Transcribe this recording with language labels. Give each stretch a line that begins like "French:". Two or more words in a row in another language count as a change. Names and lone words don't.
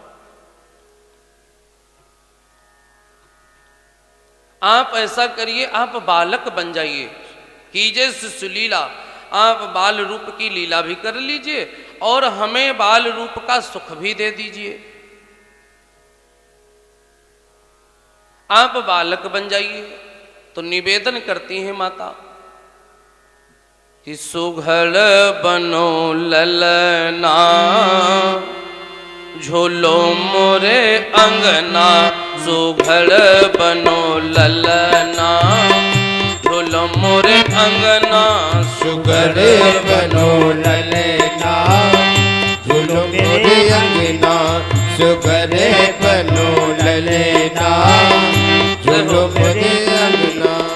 Hindi: आप ऐसा करिए, आप बालक बन जाइए, कीजिए सुशीला, आप बाल रूप की लीला भी कर लीजिए और हमें बाल रूप का सुख भी दे दीजिए। आप बालक बन जाइए। तो निवेदन करती हैं माता कि सुघड़ बनो ललना, झोलो मोरे अंगना, सुघड़ बनो ललना, झोलो मोरे अंगना, सुघड़ बनो ललना, झोलो मोरे अंगना, सुघड़ बनो ललना, झोलो मोरे अंगना,